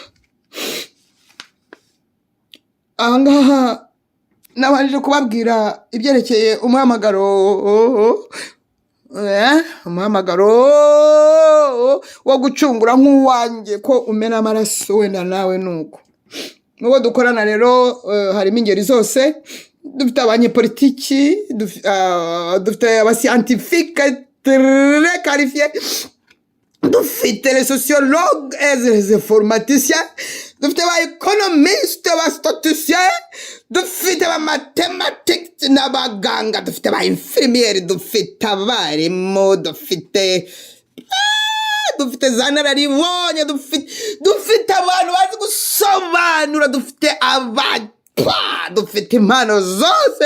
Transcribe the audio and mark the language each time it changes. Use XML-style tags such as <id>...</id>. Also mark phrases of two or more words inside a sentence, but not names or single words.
<rw>Aha ngaha nabanje kubabwira ibyerekeye umuhamagaro wo gucungura nk'uwanjye ko umena amaraso wenda nawe nuko. Mu bo dukorana rero harimo ingeri zose. Dufite abanyepolitiki, dufite abasiyantifike</rw> <fr>très qualifiés,</fr> <rw>dufite</rw> <fr>les sociologues et les informaticiens,</fr> <rw>dufite abaeconomistes, abastatisticiens, dufite abamathématiques n'abaganga, dufite abainfirmières, dufite abarimu, dufite za nararibonye, dufite abantu bazi gusobanura, dufite impano zose.</rw>